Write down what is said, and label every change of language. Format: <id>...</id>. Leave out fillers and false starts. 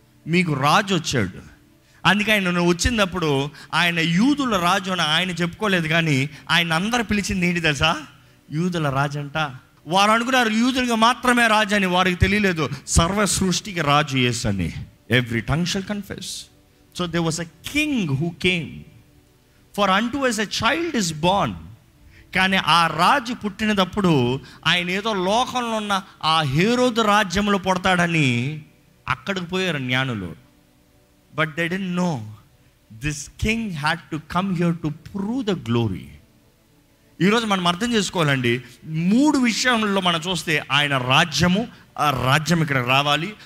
<te>మీకు రాజు వచ్చాడు. అందుకే ఆయన వచ్చినప్పుడు ఆయన యూదుల రాజు అని ఆయన చెప్పుకోలేదు. కానీ ఆయన అందరు పిలిచింది ఏంటి తెలుసా? యూదుల రాజు అంట. వారు అనుకున్నారు యూదులుగా మాత్రమే రాజు అని. వారికి తెలియలేదు సర్వ సృష్టికి రాజు యేసు అని.</te> <en>Every tongue shall confess. So there was a king who came. For అంటూ as a child is born.</en> <te>కానీ ఆ రాజు పుట్టినప్పుడు ఆయన ఏదో లోకంలో ఉన్న ఆ హేరోదు రాజ్యంలో పుడతాడని అక్కడికి పోయారు జ్ఞానులు.</te> <en>But they didn't know this king had to come here to prove the glory.</en> <te>ఈరోజు మనం అర్థం చేసుకోవాలండి. 3 విషయంలో మనం చూస్తే ఆయన రాజ్యము, ఆ రాజ్యం ఇక్కడ రావాలి.</te>